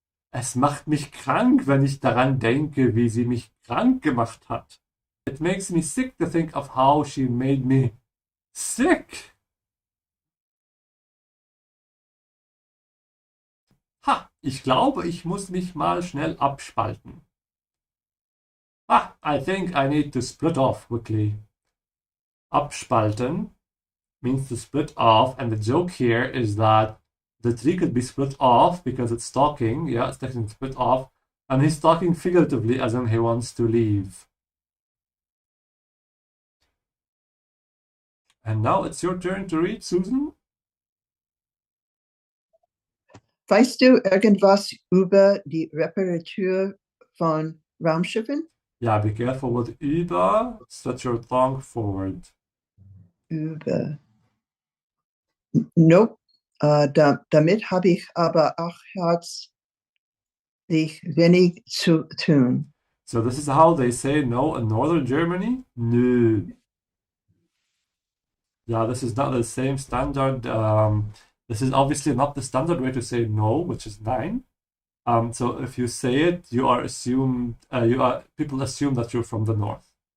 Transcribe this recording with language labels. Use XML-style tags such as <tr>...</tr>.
<de>Es macht mich krank, wenn ich daran denke, wie sie mich krank gemacht hat.</de> <en>It makes me sick to think of how she made me sick.</en> <de>Ha, ich glaube, ich muss mich mal schnell abspalten.</de> <en>Ah, I think I need to split off quickly. Abspalten means to split off, and the joke here is that the tree could be split off because it's talking. Yeah, it's technically split off, and he's talking figuratively as in he wants to leave. And now it's your turn to read, Susan.</en> <de>Weißt du irgendwas über die Reparatur von Raumschiffen?</de> <en>Yeah, be careful with über. Stretch your tongue forward. Über. Nope.</en> <de>Damit habe ich aber auch herzlich wenig zu tun.</de> <en>So this is how they say no in northern Germany. No. Yeah, this is not the same standard. This is obviously not the standard way to say no, which is nein. So if you say it, you are assumed. People assume that you're from the north.</en>